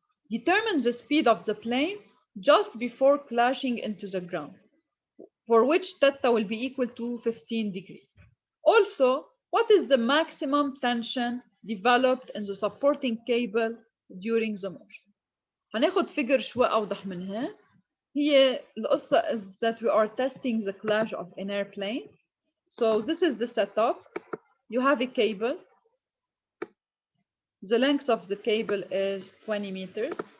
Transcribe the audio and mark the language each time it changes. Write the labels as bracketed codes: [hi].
[en] Determine the speed of the plane just before clashing into the ground, for which theta will be equal to 15 degrees. Also, what is the maximum tension developed in the supporting cable during the motion? [ar] هناخد figure شوي أوضح من هنا. هي القصة [en] is that we are testing the clash of an airplane. So this is the setup. You have a cable. The length of the cable is 20 meters.